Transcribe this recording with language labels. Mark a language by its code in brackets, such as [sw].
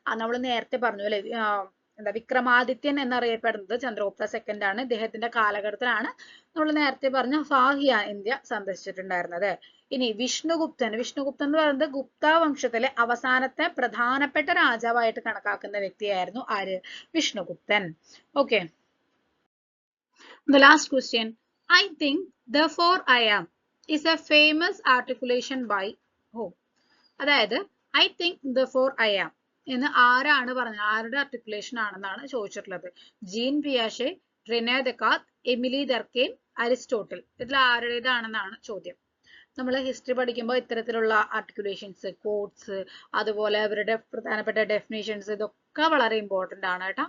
[ml] നമ്മൾ നേരത്തെ പറഞ്ഞു അല്ലെ, വിക്രമാദിത്യൻ എന്നറിയപ്പെടുന്നത് ചന്ദ്രഗുപ്ത സെക്കൻഡ് ആണ്. ഇദ്ദേഹത്തിന്റെ കാലഘട്ടത്തിലാണ് നമ്മൾ നേരത്തെ പറഞ്ഞ ഫാഹിയ ഇന്ത്യ സന്ദർശിച്ചിട്ടുണ്ടായിരുന്നത്. ഇനി വിഷ്ണുഗുപ്തൻ എന്ന് പറയുന്നത് ഗുപ്ത വംശത്തിലെ അവസാനത്തെ പ്രധാനപ്പെട്ട രാജാവായിട്ട് കണക്കാക്കുന്ന വ്യക്തിയായിരുന്നു ആര്? Vishnuguptan. [en] Okay, the last question, I think therefore I am is a famous articulation by whom? [ml] അതായത് [en] I think therefore I am [ml] എന്ന് ആരാണ് പറഞ്ഞത്? ആരുടെ ആർട്ടിക്കുലേഷൻ ആണെന്നാണ് ചോദിച്ചിട്ടുള്ളത്. Gene പിയാഷെ, Rene Descartes, Emily ഡർക്കെയിം, Aristotle. ഇതിൽ ആരുടേതാണെന്നാണ് ചോദ്യം. നമ്മൾ ഹിസ്റ്ററി പഠിക്കുമ്പോൾ ഇത്തരത്തിലുള്ള ആർട്ടിക്കുലേഷൻസ്, കോഡ്സ്, അതുപോലെ അവരുടെ പ്രധാനപ്പെട്ട ഡെഫിനേഷൻസ് ഇതൊക്കെ വളരെ ഇമ്പോർട്ടന്റ് ആണ് കേട്ടോ.